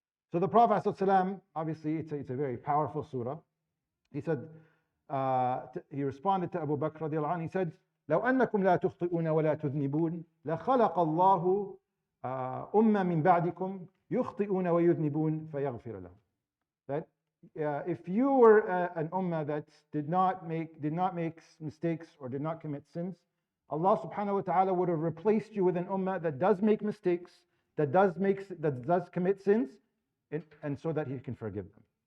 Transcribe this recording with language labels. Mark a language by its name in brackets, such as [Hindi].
[English] So the Prophet ﷺ, obviously it's a very powerful surah. He said, he responded to Abu Bakr radiallahu anhu, he said, [Arabic] لو أنكم لا تخطئون ولا تذنبون لخلق الله أمة من بعدكم يخطئون ويذنبون فيغفر لهم. [English] That if you were an ummah that did not make mistakes or did not commit sins, Allah subhanahu wa ta'ala would have replaced you with an ummah that does make mistakes, that does commit sins, and so that He can forgive them.